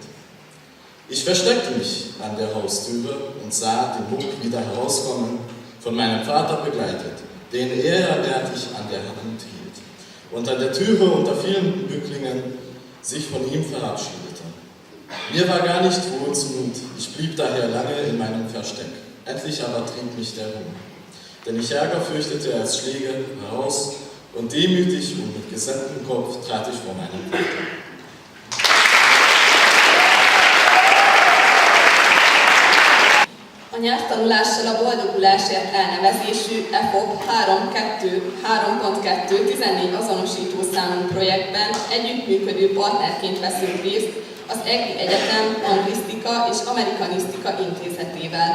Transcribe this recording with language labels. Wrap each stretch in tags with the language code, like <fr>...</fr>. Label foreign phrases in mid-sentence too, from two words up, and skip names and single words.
<de>Ich versteckte mich an der Haustüre und sah den Muck wieder herauskommen, von meinem Vater begleitet, den er ehrwärtig an der Hand hielt, und an der Türe unter vielen Bücklingen sich von ihm verabschiedete. Mir war gar nicht wohl zumut, ich blieb daher lange in meinem Versteck. Endlich aber trieb mich der Hunger, denn ich Ärger fürchtete als Schläge heraus, und demütig und mit gesenktem Kopf trat ich vor meinen Vater.</de> <hu>A nyelvtanulással a boldogulásért elnevezésű EFOP 3.2 14 azonosító számú projektben együttműködő partnerként veszünk részt az EGRI Egyetem Anglisztika és Amerikanisztika Intézetével.</hu>